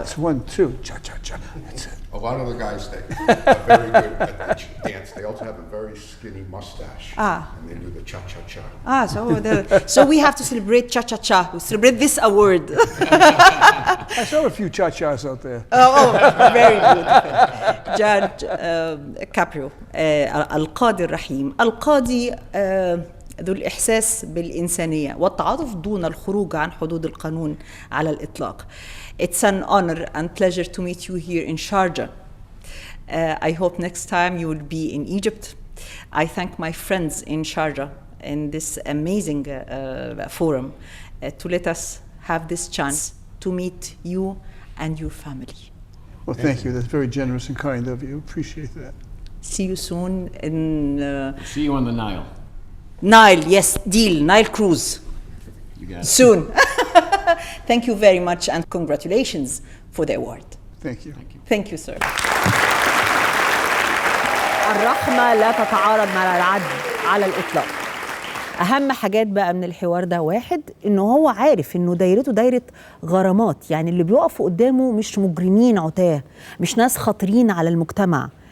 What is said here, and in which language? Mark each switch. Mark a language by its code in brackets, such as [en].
[en] it's 1, 2, cha-cha-cha. That's it. A lot of the guys that are very good at the dance, they also have a very skinny mustache. And they do the cha-cha-cha. So we have to celebrate cha-cha-cha. We celebrate this award. I saw a few cha-chas out there. Very good. [ar] Judge كابريو القاضي الرحيم القاضي ذو الإحساس بالإنسانية والتعاطف دون الخروج عن حدود القانون على الإطلاق. [en] It's an honor and pleasure to meet you here in Sharjah. I hope next time you will be in Egypt. I thank my friends in Sharjah in this amazing forum to let us have this chance to meet you and your family. Well, thank you. That's very generous and kind of you. Appreciate that. See you soon in... See you on the Nile. Nile, yes, deal, Nile cruise. You got it. Soon. Thank you very much and congratulations for the award. Thank you. Thank you, sir. [ar] الرحمة لا تتعارض مع العدل على الإطلاق. أهم حاجات بقى من الحوار ده، واحد إنه هو عارف إنه دايرته دايرة غرامات، يعني اللي بيقفوا قدامه مش مجرمين عتاه، مش ناس خطرين على المجتمع.